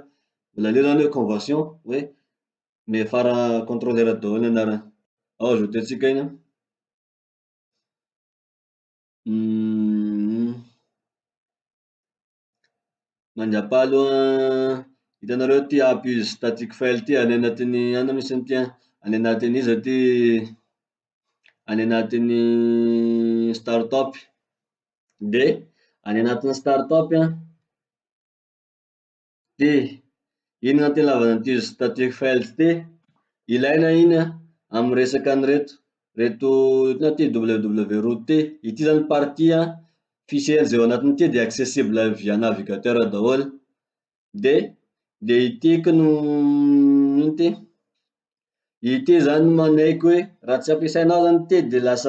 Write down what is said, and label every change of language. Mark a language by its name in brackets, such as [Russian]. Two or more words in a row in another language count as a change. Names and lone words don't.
[Malagasy] Mbola aleo zany hoe convention hoe mihafara contrôleur daholo ny anarany. Ao ajouté tsika iny mandrapaha aloha hitanareo ty [English] app use static file [Malagasy] ty any anatin'ny ano misy an'ity any anatin'ny iza ty any anatin'ny startup. De any anatin'ny startup de ino gn'antony ilavana an'ity [English] static files [Malagasy] ty, ilaina iny amy resaky reto ino ty [English] www root [Malagasy] ty, ity zany [French] partie fichier [Malagasy] zay ao anatin'ity de [French] accessible via navigateur [Malagasy] daholo, de itiky no ino ty, ity zany manaiky hoe raha tsy ampiasainao zany ty de